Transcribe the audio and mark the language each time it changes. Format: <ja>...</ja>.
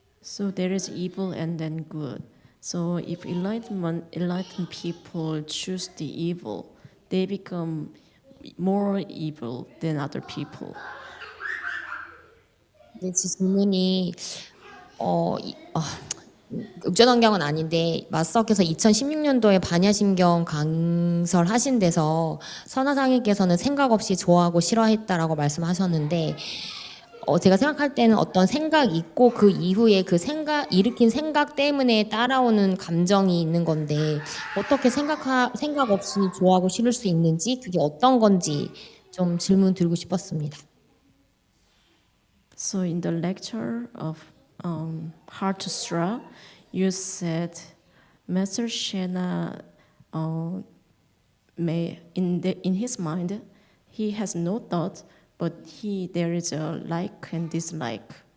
<en>So there is evil and then good. So if enlightened people choose the evil, they become more evil than other people.</en> <ko>네, 질문이 역전환경은 아닌데 마스터께서 2016년도에 반야심경 강설하신 데서 선화상인께서는 생각 없이 좋아하고 싫어했다라고 말씀하셨는데 제가 생각할 때는 어떤 생각이 있고 그 이후에 그 일으킨 생각 때문에 따라오는 감정이 있는 건데 어떻게 생각 없이 좋아하고 싫을 수 있는지 그게 어떤 건지 좀 질문 드리고 싶었습니다.</ko> <en>So in the lecture of Heart Sutra, you said Master Shena in his mind he has no thought, but there is a like and dislike.</en>